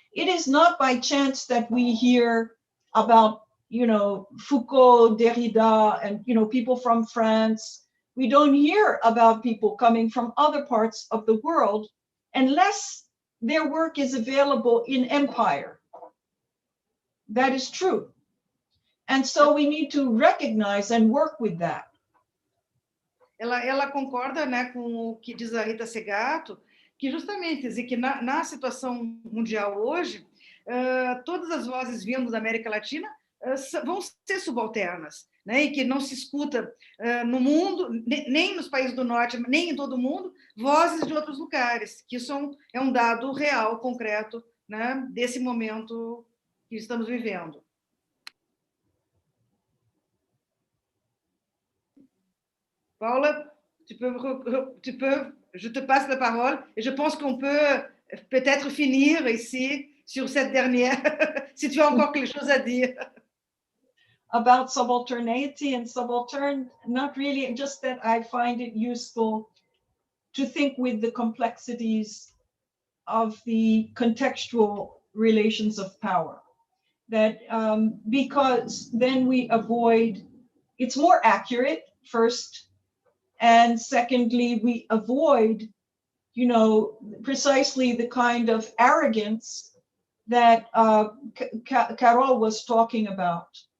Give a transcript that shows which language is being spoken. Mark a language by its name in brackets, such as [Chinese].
[English] It is not by chance that we hear about, Foucault, Derrida, and, people from France. We don't hear about people coming from other parts of the world unless their work is available in empire. That is true. And so we need to recognize and work with that. [Portuguese] Ela concorda, né, com o que diz a Rita Segato, que justamente dizer que na situação mundial hoje, todas as vozes vindo da América Latina vão ser subalternas, né, e que não se escuta no mundo, nem nos países do norte, nem em todo o mundo, vozes de outros lugares, que isso é um dado real, concreto, né, desse momento que estamos vivendo. [French] Paula, je te passe la parole et je pense qu'on peut peut-être finir ici sur cette dernière, si tu as encore quelque chose à dire. [English] About subalternity and subaltern, not really, just that I find it useful to think with the complexities of the contextual relations of power. That because then we avoid, it's more accurate, first, and secondly, we avoid, precisely the kind of arrogance that Carol was talking about.